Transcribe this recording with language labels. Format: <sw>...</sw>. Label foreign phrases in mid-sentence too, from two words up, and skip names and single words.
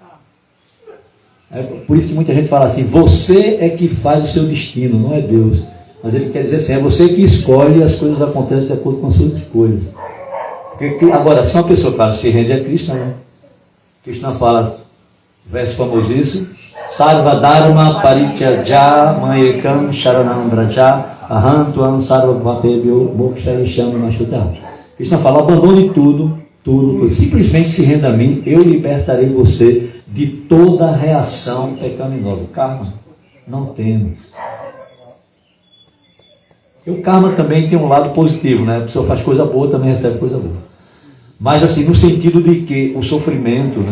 <pt>É por isso que muita gente fala assim, você é que faz o seu destino, não é Deus. Mas ele quer dizer assim, é você que escolhe e as coisas acontecem de acordo com as suas escolhas. Porque, agora, se uma pessoa, claro, se rende a Krishna, né? Krishna fala, verso famosíssimo,</pt> <sa>सर्व धर्म परित्यज्य मामेकं शरणं व्रज अहंत्वां सर्व पापेभ्यो मोक्षयिष्यामि माशुचः.</sa> <pt>Krishna fala, abandone tudo, simplesmente se renda a mim, eu libertarei você de toda reação pecaminosa. Karma, não temos. E o karma também tem um lado positivo, né? A pessoa faz coisa boa, também recebe coisa boa. Mas assim, no sentido de que o sofrimento, né?</pt>